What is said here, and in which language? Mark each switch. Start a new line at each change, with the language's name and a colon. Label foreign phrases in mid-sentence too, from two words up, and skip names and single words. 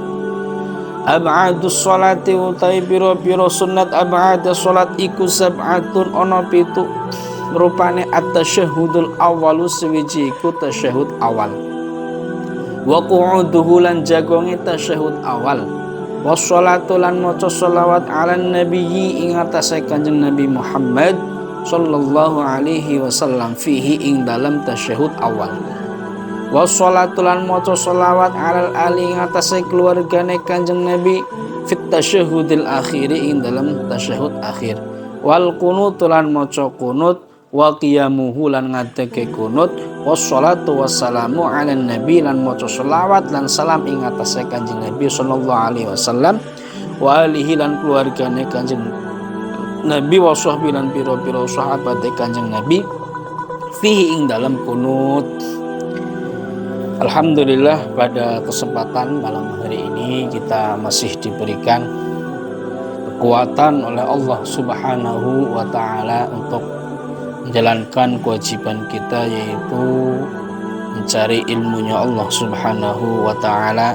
Arabic: أبعاض الصلاة
Javanese: utai pira-pira sunat
Arabic: أبعاض الصلاة
Javanese: iku sab'atun ana pitu rupane
Arabic: التشهد الأول
Javanese: swiji iku tasyahud awal
Arabic: وقعوده
Javanese: lan jagonge tasyahud awal wassalatu lan maca sholawat
Arabic: على النبي
Javanese: ing atase Kanjeng Nabi Muhammad
Arabic: صلى الله عليه وسلم
Javanese: fihi ing dalam tasyahud awal wassalatu lan maca sholawat
Arabic: على آل
Javanese: ing atase keluargane Kanjeng Nabi
Arabic: في التشهد الأخير
Javanese: ing dalam tasyahud akhir
Arabic: والقنوت
Javanese: lan maca qunut
Arabic: وقيامه
Javanese: lan ngadeke kunut
Arabic: والصلاة والسلام على النبي
Javanese: lan maca sholawat lan salam ing atase Kanjeng Nabi
Arabic: صلى الله عليه وسلم وآله
Javanese: lan keluargane Kanjeng Nabi
Arabic: وصحبه
Javanese: lan pira-pira sahabate Kanjeng Nabi fihi ing dalam kunut.
Indonesian: Alhamdulillah pada kesempatan malam hari ini kita masih diberikan kekuatan oleh Allah
Arabic: سبحانه وتعالى
Indonesian: untuk menjalankan kewajiban kita yaitu mencari ilmunya Allah
Arabic: سبحانه وتعالى.